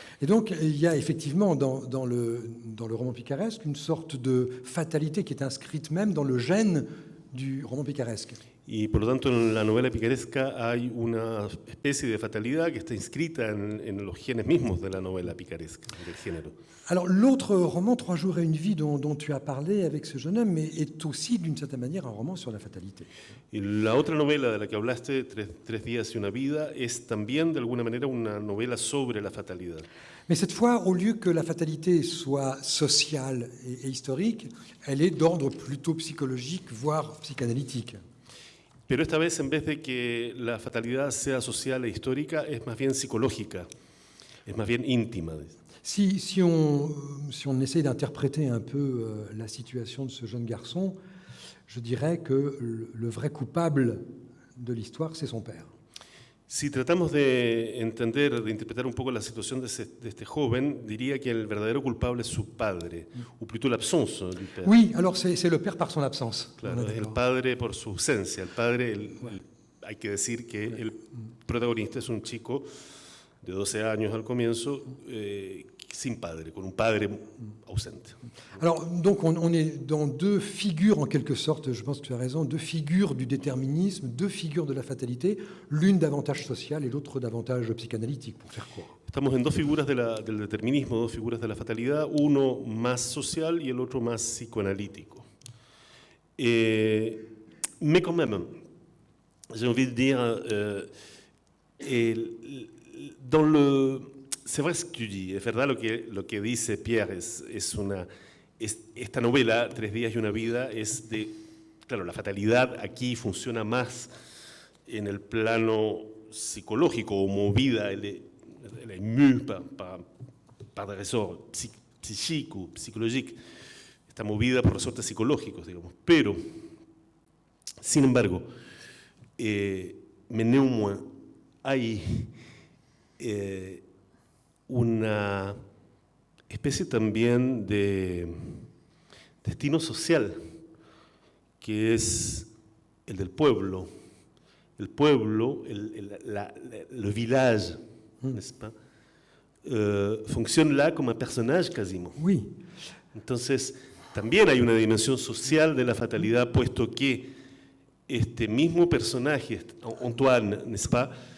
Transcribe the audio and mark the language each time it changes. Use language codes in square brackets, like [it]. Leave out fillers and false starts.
[fr] Et donc, il y a effectivement dans le roman picaresque une sorte de fatalité qui est inscrite même dans le gène du roman picaresque. [es] Y por lo tanto, en la novela picaresca hay una especie de fatalidad que está inscrita en los genes mismos de la novela picaresca, del género. [fr] Alors, l'autre roman, 3 jours et une vie, dont tu as parlé avec ce jeune homme, est aussi, d'une certaine manière, un roman sur la fatalité. [es] Y la otra novela de la que hablaste, Tres días y una vida, es también, de alguna manera, una novela sobre la fatalidad. [fr] Mais cette fois, au lieu que la fatalité soit sociale et historique, elle est d'ordre plutôt psychologique, voire psychanalytique. [es] Pero esta vez, en vez de que la fatalidad sea social e histórica, es más bien psicológica, es más bien íntima. [fr] Si on essaie d'interpréter un peu la situation de ce jeune garçon, je dirais que le vrai coupable de l'histoire, c'est son père. [es] Si tratamos de entender, de interpretar un poco la situación de este joven, diría que el verdadero culpable es su padre, [fr] ou plutôt l'absence du père. Oui, alors c'est le père par son absence. [es] Claro, es el padre por su ausencia. El padre, hay que decir que el protagonista es un chico de 12 años al comienzo, sin padre, con un padre ausente. [fr] Alors, donc, on est dans 2 figures, en quelque sorte, je pense que tu as raison, 2 figures du déterminisme, 2 figures de la fatalité, l'une davantage sociale et l'autre davantage psychanalytique, pour faire court. [es] Estamos en 2 figuras del determinismo, 2 figuras de la fatalidad, uno más social y el otro más psicoanalítico. [fr] Mais quand même, j'ai envie de dire, c'est vrai ce que tu dis, [es] es verdad lo que dice Pierre, esta novela, Tres días y una vida, es de, claro, la fatalidad aquí funciona más en el plano psicológico o movida, [fr] elle est mue par des ressorts psychiques ou psychologiques, [es] está movida por resortes psicológicos, digamos, pero, sin embargo, [fr] mais néanmoins, [es] hay una especie también de destino social, que es el del pueblo. El pueblo, [fr] le village, n'est-ce pas, fonctionne là comme un personnage quasiment. Oui. [es] Entonces, también hay una dimensión social de la fatalidad, puesto que este mismo personaje, Antoine, [fr] n'est-ce pas,